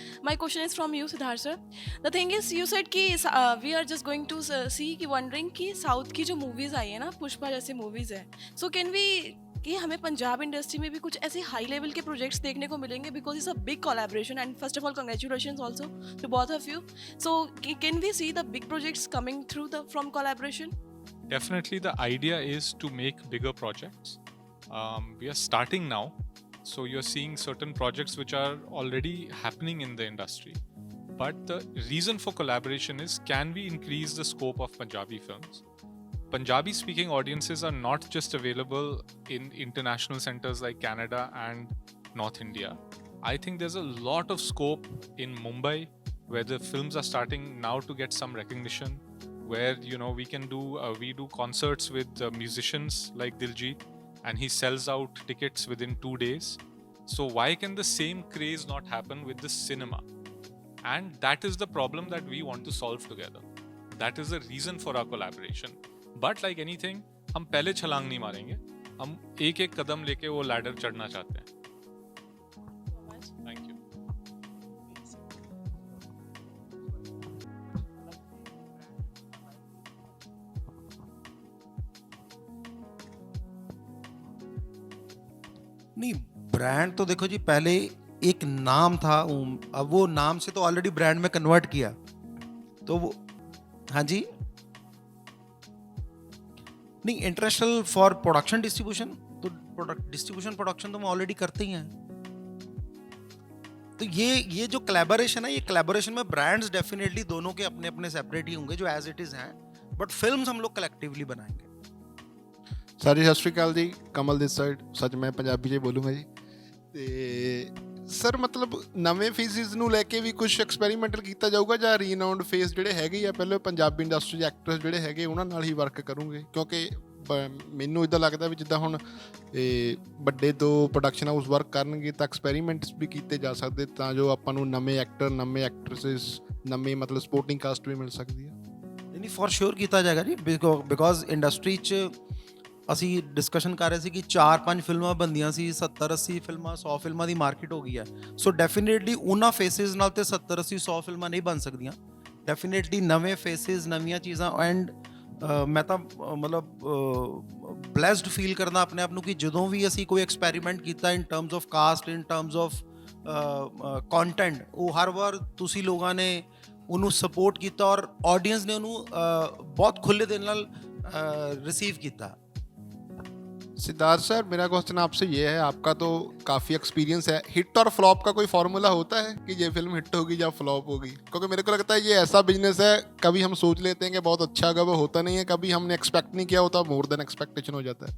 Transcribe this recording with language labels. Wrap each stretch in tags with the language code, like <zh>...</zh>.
<en>My question is from you, Siddharth sir. The thing is, you said कि we are just going to see कि wondering कि</en> <hi>South की जो movies आई है ना, पुष्पा जैसी movies है. So can we कि हमें पंजाब इंडस्ट्री में भी कुछ ऐसे हाई लेवल के प्रोजेक्ट्स देखने को मिलेंगे,</hi> <en>Because it's a big collaboration and first of all congratulations also to both of you. So can we see the big projects coming through the from collaboration? Definitely, the idea is to make bigger projects. We are starting now, so you're seeing certain projects which are already happening in the industry. But the reason for collaboration is, can we increase the scope of Punjabi films? Punjabi speaking audiences are not just available in international centers like Canada and North India. I think there's a lot of scope in Mumbai, where the films are starting now to get some recognition, where we can do concerts with musicians like Diljit, and he sells out tickets within 2 days. So why can the same craze not happen with the cinema? And that is the problem that we want to solve together. That is the reason for our collaboration. But like anything,</en> <hi>हम पहले छलांग नहीं मारेंगे, हम एक एक कदम लेके वो लैडर चढ़ना चाहते हैं.</hi> <en>Thank you.</en> <hi>नहीं, ब्रांड तो देखो जी, पहले एक नाम था, अब वो नाम से तो ऑलरेडी ब्रांड में कन्वर्ट किया, तो वो हाँ जी नहीं, इंटरनेशनल फॉर प्रोडक्शन डिस्ट्रीब्यूशन, तो डिस्ट्रीब्यूशन प्रोडक्शन तो हम ऑलरेडी करते ही हैं। तो ये जो कोलैबोरेशन है, ये कोलैबोरेशन में ब्रांड्स डेफिनेटली दोनों के अपने अपने सेपरेट ही होंगे जो एज इट इज़ हैं, बट फिल्म्स हम लोग कलेक्टिवली बनाएंगे।</hi> <pa>ਸਰ ਜੀ ਸਤਿ ਸ਼੍ਰੀ ਅਕਾਲ ਜੀ, ਕਮਲ ਦਿਸ ਸਾਈਡ। ਸੱਚ ਮੈਂ ਪੰਜਾਬੀ 'ਚ ਹੀ ਬੋਲੂੰਗਾ ਜੀ। ਤੇ ਸਰ ਮਤਲਬ ਨਵੇਂ ਫੇਸਿਸ ਨੂੰ ਲੈ ਕੇ ਵੀ ਕੁਝ ਐਕਸਪੈਰੀਮੈਂਟਲ ਕੀਤਾ ਜਾਊਗਾ ਜਾਂ ਰੀਨਾਊਂਡ ਫੇਸ ਜਿਹੜੇ ਹੈਗੇ ਆ ਪਹਿਲੇ ਪੰਜਾਬੀ ਇੰਡਸਟਰੀ ਦੇ ਐਕਟਰਸ ਜਿਹੜੇ ਹੈਗੇ ਉਹਨਾਂ ਨਾਲ ਹੀ ਵਰਕ ਕਰੂੰਗੇ? ਕਿਉਂਕਿ ਮੈਨੂੰ ਇੱਦਾਂ ਲੱਗਦਾ ਵੀ ਜਿੱਦਾਂ ਹੁਣ ਇਹ ਵੱਡੇ ਦੋ ਪ੍ਰੋਡਕਸ਼ਨ ਹਾਊਸ ਵਰਕ ਕਰਨਗੇ ਤਾਂ ਐਕਸਪੈਰੀਮੈਂਟਸ ਵੀ ਕੀਤੇ ਜਾ ਸਕਦੇ ਤਾਂ ਜੋ ਆਪਾਂ ਨੂੰ ਨਵੇਂ ਐਕਟਰ, ਨਵੇਂ ਐਕਟਰਸਿਸ, ਨਵੇਂ ਮਤਲਬ ਸਪੋਰਟਿੰਗ ਕਾਸਟ ਵੀ ਮਿਲ ਸਕਦੀ ਹੈ। ਨਹੀਂ ਫॉर श्योर ਕੀਤਾ ਜਾਏਗਾ ਜੀ, ਬਿਕੋਜ਼ ਇੰਡਸਟਰੀ 'ਚ ਅਸੀਂ ਡਿਸਕਸ਼ਨ ਕਰ ਰਹੇ ਸੀ ਕਿ 4-5 ਫਿਲਮਾਂ ਬੰਦੀਆਂ ਸੀ, 70-80 ਫਿਲਮਾਂ, 100 ਫਿਲਮਾਂ ਦੀ ਮਾਰਕੀਟ ਹੋ ਗਈ ਹੈ। ਸੋ ਡੈਫੀਨੇਟਲੀ ਉਹਨਾਂ ਫੇਸਿਸ ਨਾਲ ਤੇ 70-80 100 ਫਿਲਮਾਂ ਨਹੀਂ ਬਣ ਸਕਦੀਆਂ। ਡੈਫੀਨੇਟਲੀ ਨਵੇਂ ਫੇਸਿਸ, ਨਵੀਆਂ ਚੀਜ਼ਾਂ। ਐਂਡ ਮੈਂ ਤਾਂ ਮਤਲਬ ਬਲੈਸਡ ਫੀਲ ਕਰਦਾ ਆਪਣੇ ਆਪ ਨੂੰ ਕਿ ਜਦੋਂ ਵੀ ਅਸੀਂ ਕੋਈ ਐਕਸਪੈਰੀਮੈਂਟ ਕੀਤਾ ਇਨ terms of cost, in terms of content, ਉਹ ਹਰ ਵਾਰ ਤੁਸੀਂ ਲੋਕਾਂ ਨੇ ਉਹਨੂੰ ਸਪੋਰਟ ਕੀਤਾ ਔਰ ਆਡੀਅנס ਨੇ ਉਹਨੂੰ ਬਹੁਤ ਖੁੱਲੇ ਦਿਲ ਨਾਲ रिसीव किया।</pa> <hi>सिद्धार्थ सर, मेरा क्वेश्चन आपसे ये है, आपका तो काफ़ी एक्सपीरियंस है, हिट और फ्लॉप का कोई फार्मूला होता है कि ये फिल्म हिट होगी या फ्लॉप होगी? क्योंकि मेरे को लगता है ये ऐसा बिजनेस है, कभी हम सोच लेते हैं कि बहुत अच्छा होगा, वो होता नहीं है। कभी हमने एक्सपेक्ट नहीं किया होता, मोर देन एक्सपेक्टेशन हो जाता है।</hi>